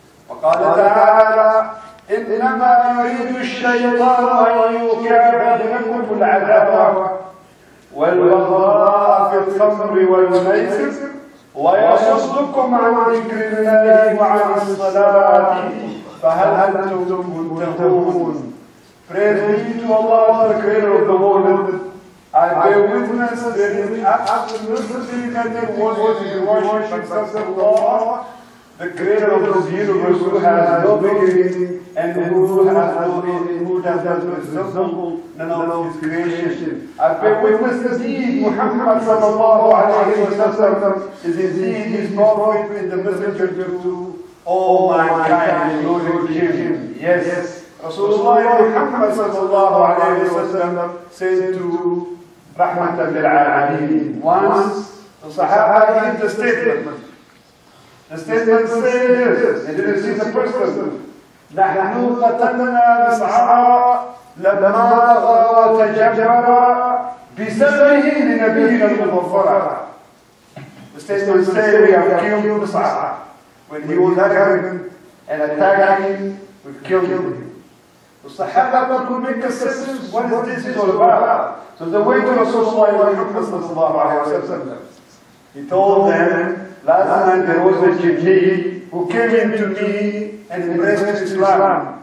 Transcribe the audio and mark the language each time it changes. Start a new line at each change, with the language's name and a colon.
Arabic: وقال تعالى: إنما يريد الشيطان أن يوقع بينكم العداوة والبغضاء في الخمر والميسر ويصدكم عن ذكر الله وعن الصلاة فهل أنتم منتهون.
English: Praise be to Allah, the creator of the world. I bear witness there is absolutely nothing worthy to be worshipped except Allah, the creator of this universe, who has no beginning and who does not resemble none of his creation. I bear witness indeed, Muhammad sallallahu alayhi wa sallam is indeed his prophet and the messenger to all mankind, including him. Yes, Rasulullah Muhammad sallallahu alayhi wa sallam said to Rahmatan lil Alameen. Once the Sahaba gave the statement. The statement said this, they didn't see the person.
Arabic: نحن قتلنا مسعى لما طغى وتجبر بسببه لنبينا المظفر.
English: The statement said we have killed Mus'ab. When he was arrogant and attacking, we killed him. The Sahaba could make a sense, what is this all about? So the way to Rasulullah Muhammad sallallahu alayhi wa sallam, he told them, last night there was a Jinni who came into me and embraced Islam.